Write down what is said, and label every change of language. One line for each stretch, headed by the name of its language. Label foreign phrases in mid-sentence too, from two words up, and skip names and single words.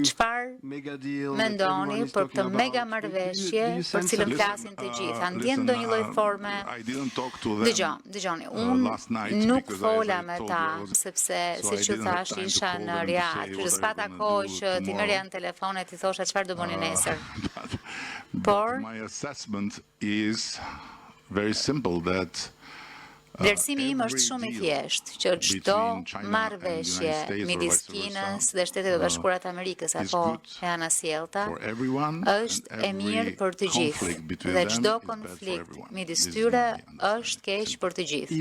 Albanian: Çfarë mendoni për këtë mega marrëveshje për cilën flasin të gjithë? A ndjen ndonjë lloj forme? Dëgjoni, unë nuk fola me ta, sepse siç ju thash isha në Riyadh, kështu s'pata kohë që ti merrja në telefon e ti thosha çfarë do bëni nesër. Por
English: my assessment is very simple that
Albanian: vlerësimi im është shumë i thjeshtë që çdo marrëveshje midis Kinës dhe Shtetet e Bashkuara të Amerikës apo e anasjellta është e mirë për të gjithë dhe çdo konflikt midis tyre është keq për të gjithë.